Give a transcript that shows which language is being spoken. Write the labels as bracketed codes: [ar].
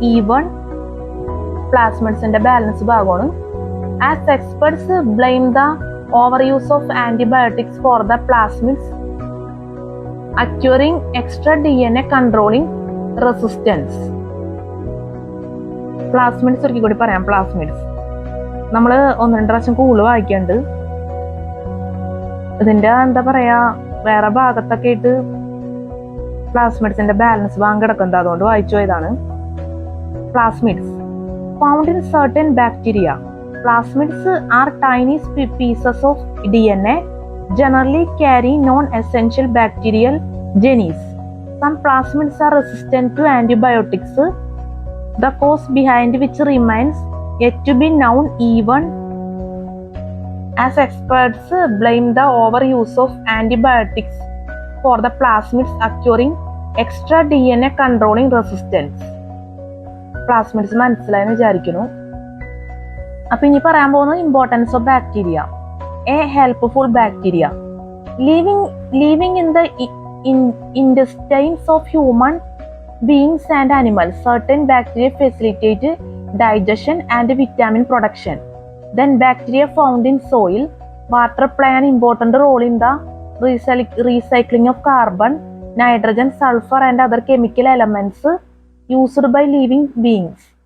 [en] Even plasmids in the balance ഭാഗമാണ്. As experts blame the overuse of antibiotics for the plasmids acquiring extra DNA controlling resistance. [ml] Plasmids ഒരിക്കൽ കൂടി പറയാം. Plasmids നമ്മൾ 1-2 പ്രാവശ്യം കൂടുതൽ വായിക്കാണ്ട്. ഇതിന്റെ എന്താ പറയാ, വേറെ ഭാഗത്തൊക്കെ ആയിട്ട് പ്ലാസ്മിഡ്സിന്റെ ബാലൻസ് ഭാഗം കിടക്കുന്നത്, അതുകൊണ്ട് വായിച്ചു പോയതാണ്. [en] Plasmids found in certain bacteria. Plasmids are tiny pieces of DNA generally carrying non-essential bacterial genes. Some plasmids are resistant to antibiotics, the cause behind which remains yet to be known. Even as experts blame the overuse of antibiotics for the plasmids acquiring extra DNA controlling resistance. [ml] Plasmids മനസ്സിലായെന്ന് വിചാരിക്കുന്നു. അപ്പൊ ഇനി പറയാൻ പോകുന്നത് [en] Importance of bacteria. A helpful bacteria living in the intestines of human beings and animals. Certain bacteria facilitate digestion and vitamin production. Then bacteria found in soil water play an important role in the recycling of carbon, nitrogen, sulfur and other chemical elements used by living beings.